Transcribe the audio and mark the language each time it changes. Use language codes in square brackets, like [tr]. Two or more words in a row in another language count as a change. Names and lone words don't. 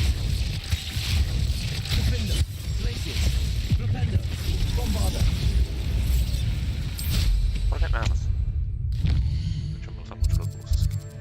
[es] Defender. Glacius. Flipendo. Bombarda. ¿Por qué nada más? De hecho, me gustan mucho los bosses.